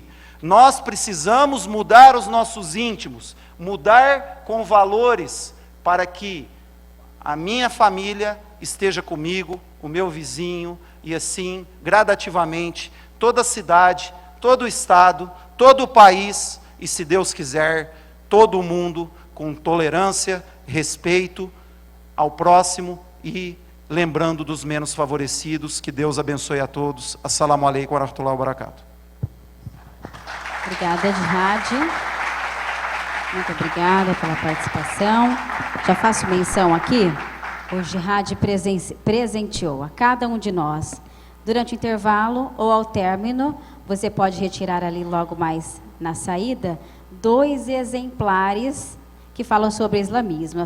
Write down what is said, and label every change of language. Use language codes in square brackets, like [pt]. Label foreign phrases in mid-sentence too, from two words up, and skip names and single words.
[pt] Nós precisamos mudar os nossos íntimos, mudar com valores, para que a minha família esteja comigo, o meu vizinho, e assim, gradativamente, toda a cidade, todo o estado, todo o país, e se Deus quiser, todo o mundo, com tolerância, respeito ao próximo, e lembrando dos menos favorecidos. Que Deus abençoe a todos. [ar] السلام عليكم ورحمة الله وبركاته. [pt] Obrigada, Jihad. Muito obrigada pela participação. Já faço menção aqui, o Jihad presenteou a cada um de nós, durante o intervalo ou ao término, você pode retirar ali logo mais na saída, 2 exemplares que falam sobre islamismo.